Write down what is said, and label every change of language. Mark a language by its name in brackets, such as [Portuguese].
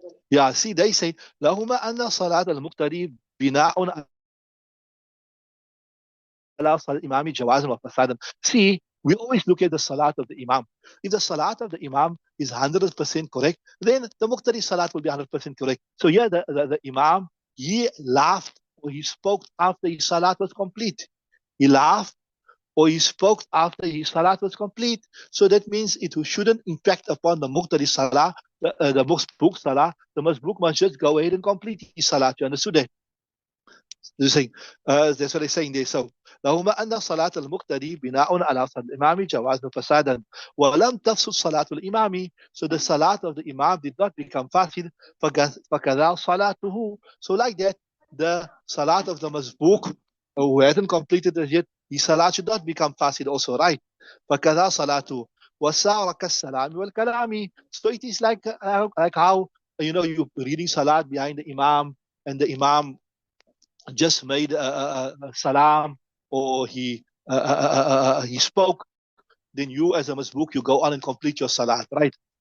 [English] Yeah, see, they say [Arabic] لهما أن صلاة المقتدي بناء على صلاة الإمام جوازا وفسادا. [English] See, we always look at the salat of the Imam. If the salat of the Imam is 100% correct, then the Muqtadi salat will be 100% correct. So yeah, the Imam, he laughed or he spoke after his salat was complete. He laughed or he spoke after his salat was complete. So that means it shouldn't impact upon the Muqtadi salah, the Masbuk salah. The Masbuk must just go ahead and complete his salat. You understood that? They're saying, that's what they're saying there. [Arabic] So, لهما أن صلاة المقتدي بناء على صلاة الإمام جوازا فسادا ولم تفسد صلاة الإمام. [English] So the salat of the Imam did not become fasid. [Arabic] فكذا صلاته. [English] So like that, the salat of the Mazbuk, who hasn't completed it yet, his salat should not become fasid also, right? [Arabic] فكذا صلاته وسار كالسلام والكلام. [English] So it is like how you're reading salat behind the Imam, and the Imam just made a salam, or he spoke, then you as a masbook, you go on and complete your salat, right?